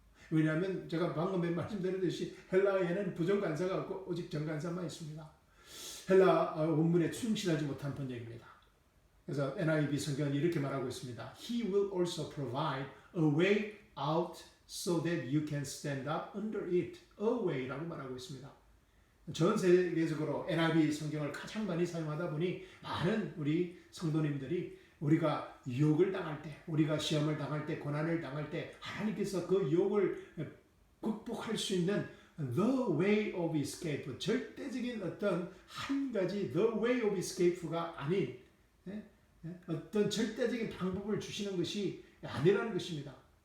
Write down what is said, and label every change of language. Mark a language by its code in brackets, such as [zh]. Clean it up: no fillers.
[ko] 왜냐하면 제가 방금 말씀드렸듯이 헬라어에는 부정관사가 없고 오직 정관사만 있습니다. 헬라어 원문에 충실하지 못한 번역입니다. 그래서 NIV 성경은 이렇게 말하고 있습니다. [en] He will also provide a way out so that you can stand up under it. [ko] A way라고 말하고 있습니다. 전 세계적으로 NIV 성경을 가장 많이 사용하다 보니 많은 우리 성도님들이 우리가 유혹을 당할 때, 우리가 시험을 당할 때, 고난을 당할 때 하나님께서 그 유혹을 극복할 수 있는 the way of escape, 절대적인 어떤 한 가지 the way of escape가 아닌 어떤 절대적인 방법을 주시는 것이 아니라는 것입니다.